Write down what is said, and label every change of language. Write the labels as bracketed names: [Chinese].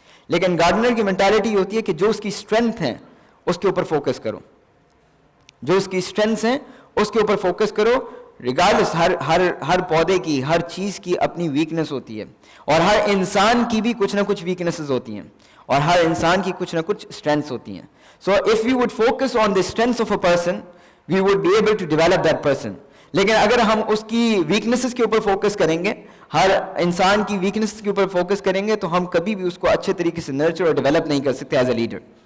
[Urdu] لیکن گارڈنر کی مینٹالٹی یہ ہوتی ہے کہ جو اس کی اسٹرینتھ ہیں اس کے اوپر فوکس کرو، جو اس کی اسٹرینتھس ہیں اس کے اوپر فوکس کرو. ریگارڈلس ہر پودے کی، ہر چیز کی اپنی ویکنس ہوتی ہے، اور ہر انسان کی بھی کچھ نہ کچھ ویکنسز ہوتی ہیں، اور ہر انسان کی کچھ نہ کچھ اسٹرینتھس ہوتی ہیں. [English] So if we would focus on the strengths of a person, we would be able to develop that person. [Urdu] لیکن اگر ہم اس کی ویکنسز کے اوپر فوکس کریں گے، ہر انسان کی ویکنسز کے اوپر فوکس کریں گے، تو ہم کبھی بھی اس کو اچھے طریقے سے نرچر اور ڈیولپ نہیں کر سکتے [English] As a leader.